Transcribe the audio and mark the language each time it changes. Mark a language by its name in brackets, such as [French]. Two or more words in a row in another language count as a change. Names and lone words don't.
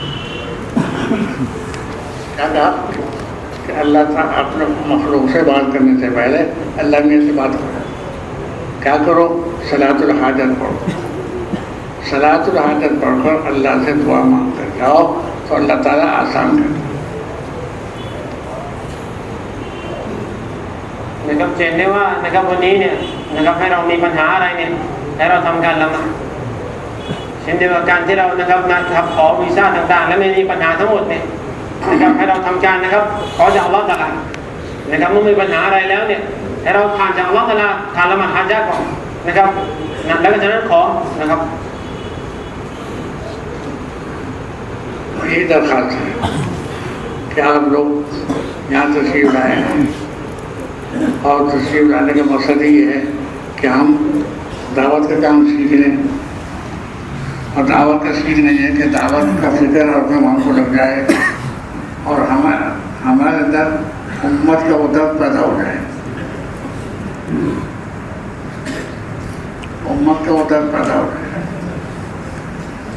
[Hindi] क्या कहा कि अल्लाह ताला अपने मखलूक से बात करने से पहले अल्लाह में से बात करो। क्या करो? सलातुल हाजत पढ़ो। सलातुल हाजत पढ़कर अल्लाह से दुआ मांग कर जाओ तो अल्लाह ताला आसान कर [Thai] นะครับเห็นได้ว่านะครับวันนี้เนี่ยนะครับให้เรามีปัญหาอะไรเนี่ยให้เราทำการละหมาดเช่นเดียวกับการที่เรานะครับนะครับขอวีซ่าต่างๆและไม่มีปัญหาทั้งหมดเนี่ยนะครับให้เราทำการนะครับขอจากอัลเลาะห์ตะอาลานะครับเมื่อมีปัญหาอะไรแล้วเนี่ยให้เราผ่านจากอัลเลาะห์ตะอาลาผ่านละหมาดฮะญะห์ก่อนนะครับแล้วก็จากนั้นขอนะครับ [Hindi] यही दरखास्त है कि आप लोग यहाँ तशरीफ लाए हैं और तशरीफ लाने का मकसद ही है कि हम दावत का काम सीख लें और दावत का सीखना ये है कि दावत का फिक्र और अपने मन को लग जाए और हमारे अंदर उम्मत का वो दर्द पैदा हो जाए, उम्मत का वो दर्द पैदा हो जाए।